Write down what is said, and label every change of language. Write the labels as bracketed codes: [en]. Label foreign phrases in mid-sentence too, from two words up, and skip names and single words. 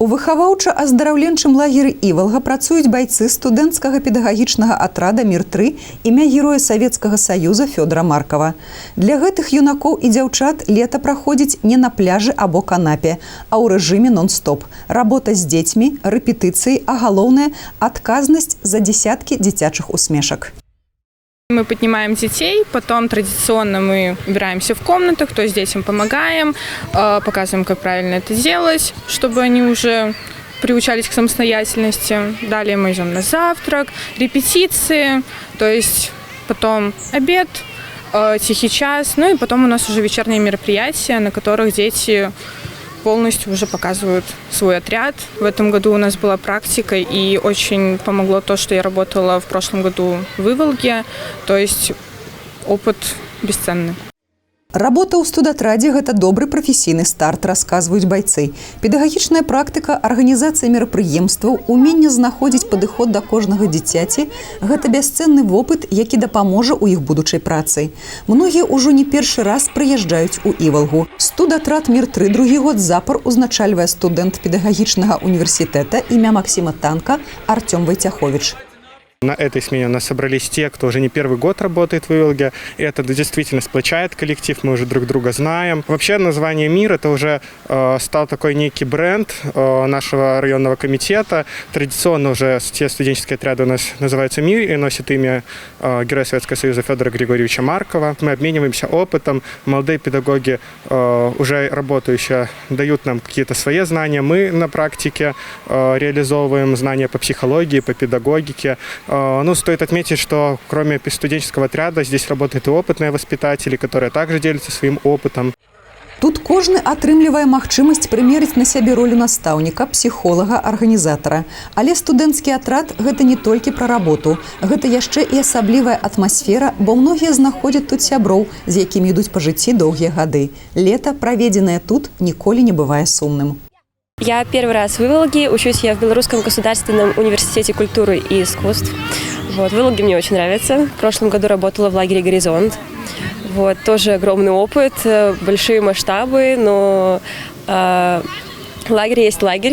[be] У выхаваўча-аздараўленчым лагеры «Івалга» працуюць байцы студэнцкага педагагічнага атрада «Мір-3» імя Героя Савецкага Саюза Фёдора Маркова. Для гэтых юнакоў і дзяўчат лета праходзіць не на пляжы або канапе, а ў рэжыме нон-стоп. Работа з дзецьмі, рэпетыцыі, а галоўнае – адказнасць за дзесяткі дзіцячых усмешак. [ru] Мы поднимаем детей, потом традиционно мы убираемся в комнатах, то есть детям помогаем, показываем, как правильно это делать, чтобы они уже приучались к самостоятельности. Далее мы идем на завтрак, репетиции, то есть потом обед, тихий час, ну и потом у нас уже вечерние мероприятия, на которых дети полностью уже показывают свой отряд. В этом году у нас была практика, и очень помогло то, что я работала в прошлом году в Иволге, то есть опыт бесценный. [be] Работа ў студатрадзе – гэта добры прафесійны старт, расказваюць байцы. Педагагічная практыка, арганізацыя мерапрыемстваў, уменне знаходзіць падыход да кожнага дзіцяці – гэта бясцэнны вопыт, які дапаможа ў іх будучай працы. Многія ўжо не першы раз прыязджаюць у Івалгу. Студатрад «Мір-3» другі год запар узначальвае студэнт педагагічнага універсітэта імя Максима Танка Артём Войцяхович. [ru] На этой смене у нас собрались те, кто уже не первый год работает в Иволге. И это действительно сплочает коллектив, мы уже друг друга знаем. Вообще название «Мир» — это уже стал такой некий бренд нашего районного комитета. Традиционно уже те студенческие отряды у нас называются «Мир» и носят имя Героя Советского Союза Фёдора Григорьевича Маркова. Мы обмениваемся опытом. Молодые педагоги, уже работающие, дают нам какие-то свои знания. Мы на практике реализовываем знания по психологии, по педагогике. Ну, стоит отметить, что кроме студенческого отряда здесь работают и опытные воспитатели, которые также делятся своим опытом. [be] Тут кожны атрымлівае магчымасць прымерыць на сябе ролю настаўніка, псіхолага, арганізатара. Але студэнцкі атрад – гэта не толькі пра работу. Гэта яшчэ і асаблівая атмасфера, бо многія знаходзяць тут сяброў, з якімі ідуць па жыцці доўгія гады. Лета, праведзенае тут, ніколі не бывае сумным. [ru] Я первый раз в Иволге, учусь я в Белорусском государственном университете культуры и искусств. Вот, в Иволге мне очень нравится. В прошлом году работала в лагере «Горизонт». Вот, тоже огромный опыт, большие масштабы, но лагерь есть лагерь.